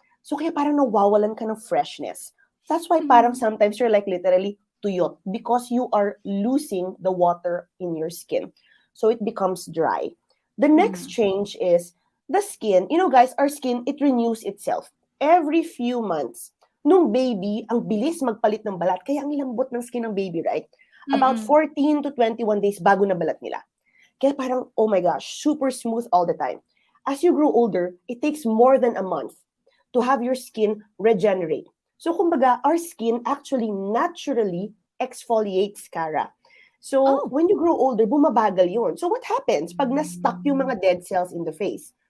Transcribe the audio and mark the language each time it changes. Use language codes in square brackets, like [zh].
[tl] So kaya parang nawawalan ka ng freshness. [en] That's why parang sometimes you're like literally tuyot because you are losing the water in your skin. So it becomes dry. The next change is the skin. You know, guys, our skin, it renews itself every few months. [tl] Nung baby, ang bilis magpalit ng balat. Kaya ang lambot ng skin ng baby, [en] right? About 14 to 21 days [tl] bago na balat nila. Kaya parang, [en] oh my gosh, super smooth all the time. As you grow older, it takes more than a month to have your skin regenerate. So kumbaga, our skin actually naturally exfoliates, Kara. So when you grow older, [tl] bumabagal yun. [en] So what happens pag na-stuck yung mga dead cells in the face?